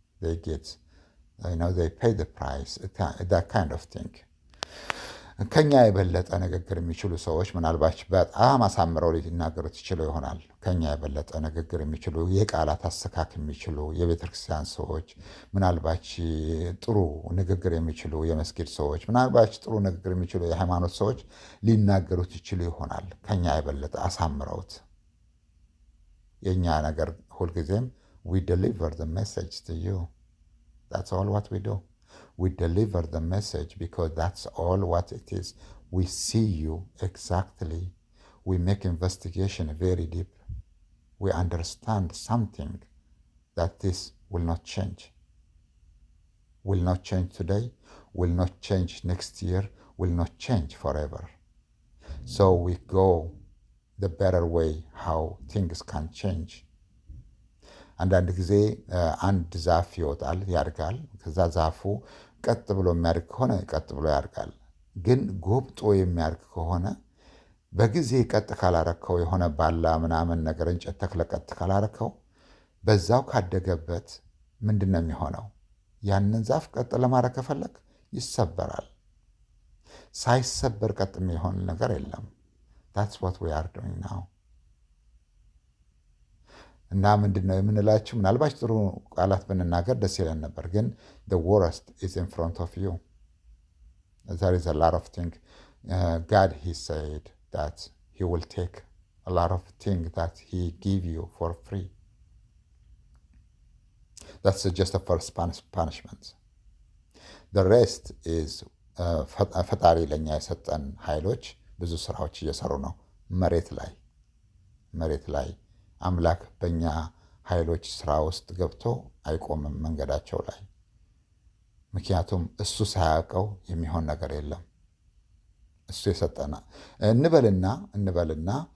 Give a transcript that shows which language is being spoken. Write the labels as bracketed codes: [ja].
[en] They get, they pay the price, that kind of thing. [am] ከኛ የበለጠ ንግግር የሚችሉ ሰዎች ምናልባት በጣም አሳምረው ሊናገሩት ይችሉ ይሆናል። ከኛ የበለጠ ንግግር የሚችሉ የቃላት አሰካክ የሚችሉ የቤተክርስቲያን ሰዎች፣ ምናልባት ጥሩ ንግግር የሚችሉ የመስጊድ ሰዎች፣ ምናልባት ጥሩ ንግግር የሚችሉ የሃይማኖት ሰዎች ሊናገሩት ይችሉ ይሆናል። ከኛ የበለጠ አሳምረውት። የኛ ነገር ሁልጊዜም [en] we deliver the message to you. That's all what we do. We deliver the message because that's all what it is. We see you exactly. We make investigation very deep. We understand something that this will not change. Will not change today, will not change next year, will not change forever. So we go the better way how things can change. [am] አንዳንድ ጊዜ አንድ ዛፍ ይወጣል፣ ያድጋል። ከዛ ዛፉ ቀጥ ብሎ የሚያድግ ከሆነ ቀጥ ብሎ ያድጋል። ግን ጎብጦ የሚያድግ ከሆነ በጊዜ ቀጥ ካላረከው፣ የሆነ ባላ ምናምን ነገር እንጨት ተክለ ቀጥ ካላረከው፣ በዛው ካደገበት ምንድን ነው የሚሆነው? ያንን ዛፍ ቀጥ ለማድረግ ከፈለግ ይሰበራል። ሳይሰበር ቀጥ የሚሆን ነገር የለም። [en] that's what we are doing now. [am] እና ምንድን ነው የምንላችሁ? ምናልባት ጥሩ ቃላት ብንናገር ደስ ይለን ነበር፣ ግን [en] the worst is in front of you. There is a lot of things. God, he said that he will take a lot of things that he give you for free. That's just the first punishment. The rest is [am] ፈጣሪ ለኛ የሰጠን ኃይሎች ብዙ ስራዎች እየሰሩ ነው መሬት ላይ አምላክ በእኛ ኃይሎች ስራ ውስጥ ገብቶ አይቆምም መንገዳቸው ላይ። ምክንያቱም እሱ ሳያውቀው የሚሆን ነገር የለም። እሱ የሰጠና እንበልና